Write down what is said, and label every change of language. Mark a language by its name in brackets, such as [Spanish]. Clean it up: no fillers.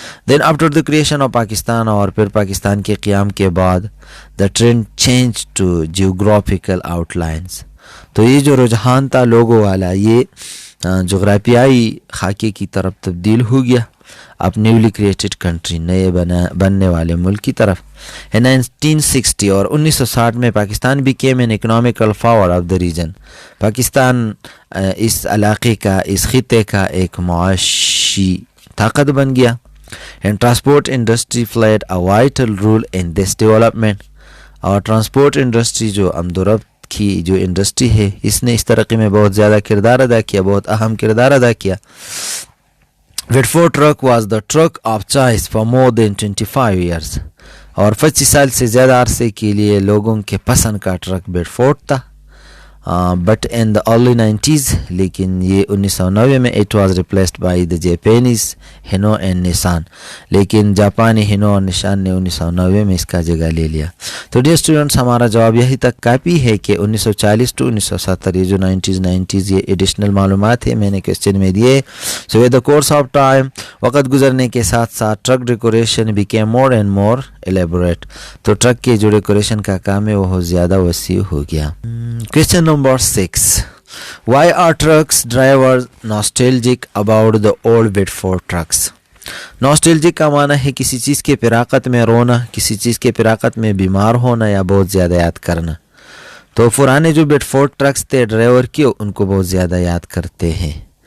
[English] Then after the creation of Pakistan، [Urdu] اور پھر پاکستان کے قیام کے بعد، [English] the trend changed to geographical outlines، [Urdu] تو یہ جو رجحان تھا لوگوں والا، یہ جغرافیائی خاکے کی طرف تبدیل ہو گیا، اب [English] newly created country, [Urdu] نئے بننے والے ملک کی طرف. 1960 اور 1960 میں [English] Pakistan became an economical power of the region. [Urdu] Pakistan اس علاقے کا، اس خطے کا ایک معاشی طاقت بن گیا. [English] And transport industry played a vital role in this development. [Urdu] اور ٹرانسپورٹ انڈسٹری جو آمد و رفت کی جو انڈسٹری ہے، اس نے اس ترقی میں بہت زیادہ کردار ادا کیا، بہت اہم کردار ادا کیا. [English] Bedford truck was the truck of choice for more than 25 years. [Urdu] اور 25 سال سے زیادہ عرصے کے لیے لوگوں کے پسند کا ٹرک وڈفورڈ تھا. [English] but in the early 90s، [Urdu] لیکن یہ 1990 میں [English] It was replaced by the Japanese Hino and Nissan. [Urdu] لیکن جاپانی ہینو اور نشان نے 1990 میں اس کا جگہ لے لیا. تو ڈیئر اسٹوڈنٹس، ہمارا جواب یہی تک کافی ہے کہ 1940 to 1970 یہ جو 90s یہ ایڈیشنل معلومات ہے میں نے کوسچن میں دیے. [English] so with the course of time, [Urdu] وقت گزرنے کے ساتھ ساتھ [English] Truck decoration became more and more elaborate. [Urdu] تو ٹرک کے جو ڈیکوریشن کا کام ہے وہ بہت زیادہ وسیع ہو گیا. [English] Question number 6. Why are trucks drivers nostalgic about the old Bedford trucks? [Urdu] Nostalgic کا معنی ہے کسی چیز کے فراقت میں رونا، کسی چیز کے فراقت میں بیمار ہونا یا بہت زیادہ یاد کرنا. تو پرانے جو بیڈفورڈ ٹرکس تھے ڈرائیور کے ان کو بہت زیادہ یاد کرتے ہیں.